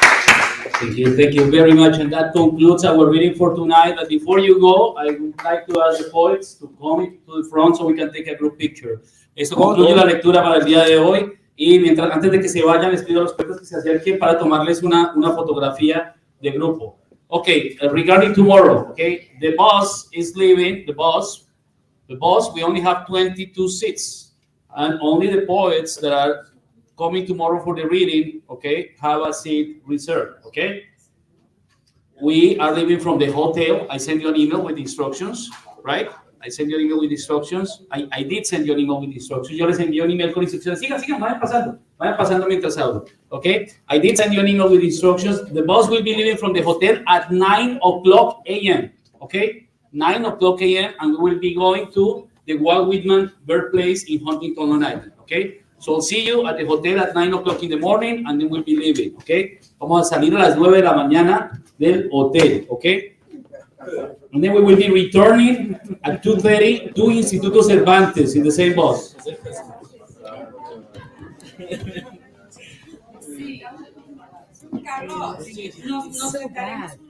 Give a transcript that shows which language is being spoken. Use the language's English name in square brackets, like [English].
[English] Thank you very much. And that concludes our reading for tonight. But before you go, I would like to ask the poets to come to the front so we can take a group picture. [Spanish] Esto concluye la lectura para el día de hoy. Y antes de que se vayan, les pido a los poetas que se acerquen para tomarles una fotografía de grupo. [English] Okay, regarding tomorrow, okay, the bus is leaving, the bus, we only have 22 seats. And only the poets that are coming tomorrow for the reading, okay, have a seat reserved, okay? We are leaving from the hotel. I sent you an email with instructions, right? I sent you an email with instructions. I did send you an email with instructions. [Spanish] Yo les envié un email con instrucciones. Sigan, vayan pasando mientras hablo, okay? [English] I did send you an email with instructions. The bus will be leaving from the hotel at 9 o'clock a.m., okay? 9 o'clock a.m., and we will be going to the Walt Whitman Birthplace in Huntington, Long Island, okay? So I'll see you at the hotel at 9 o'clock in the morning, and then we'll be leaving, okay? [Spanish] Vamos a salir a las 9 de la mañana del hotel, okay? [English] And then we will be returning at 2:30 to Instituto Cervantes in the same bus. Carlos, no se bad.